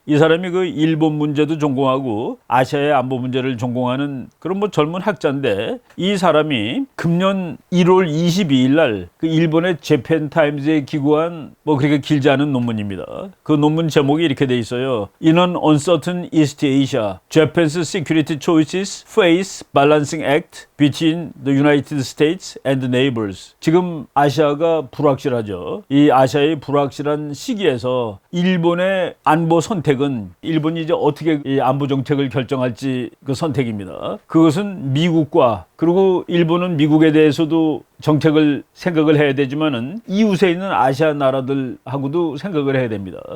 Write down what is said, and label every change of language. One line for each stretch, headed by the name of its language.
Korean: 이 사람이 그 일본 문제도 전공하고 아시아의 안보 문제를 전공하는 그런 뭐 젊은 학자인데, 이 사람이 금년 1월 22일 날 그 일본의 재팬 타임즈에 기고한 뭐 그렇게 길지 않은 논문입니다. 그 논문 제목이 이렇게 돼 있어요.
English: In an uncertain East Asia, Japan's security choices face balancing act between the United States and neighbors.
Korean: 지금 아시아가 불확실하죠. 이 아시아의 불확실한 시기에서 일본의 안보 선택은, 일본이 이제 어떻게 이 안보 정책을 결정할지 그 선택입니다. 그것은 미국과, 그리고 일본은 미국에 대해서도 정책을 생각을 해야 되지만은 이웃에 있는 아시아 나라들하고도 생각을 해야 됩니다.